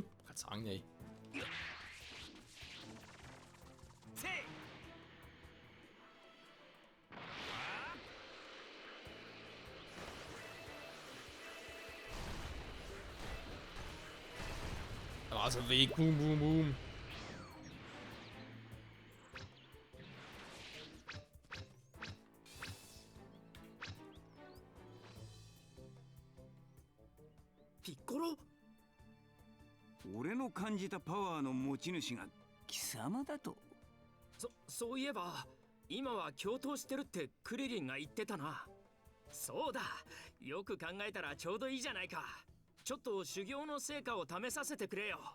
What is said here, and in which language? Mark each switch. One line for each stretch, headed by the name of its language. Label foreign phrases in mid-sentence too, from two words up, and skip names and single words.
German: Ich kann sagen, ey. Also Weg, boom, boom, boom. Piccolo?
Japanese: 俺の感じたパワーの持ち主が貴様だと。そういえば今は共闘してるってクリリンが言ってたな。そうだ、よく考えたらちょうどいいじゃないか。ちょっと修行の成果を試させてくれよ。